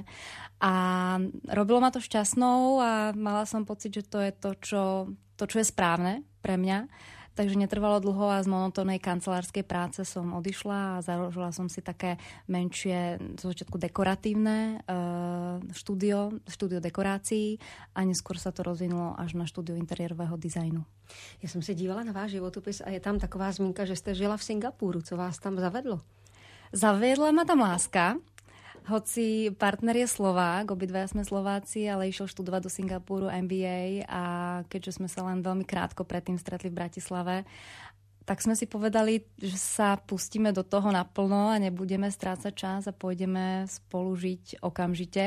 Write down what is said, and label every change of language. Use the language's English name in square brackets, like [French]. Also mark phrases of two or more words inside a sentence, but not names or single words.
[Slovak] A robilo ma to šťastnou a mala som pocit, že to je to, čo je správne pre mňa. Takže netrvalo dlho a z monotónnej kancelárskej práce som odišla a založila som si také menšie, zo začiatku dekoratívne štúdio dekorácií a neskôr sa to rozvinulo až na štúdio interiérového dizajnu. [Czech] Já jsem se dívala na váš životopis a je tam taková zmínka, že jste žila v Singapuru. Co vás tam zavedlo? [Slovak] Zaviedla ma tam láska. Hoci partner je Slovák, obidvaja sme Slováci, ale išiel študovať do Singapuru MBA a keďže sme sa len veľmi krátko predtým stretli v Bratislave, tak sme si povedali, že sa pustíme do toho naplno a nebudeme strácať čas a pôjdeme spolu žiť okamžite.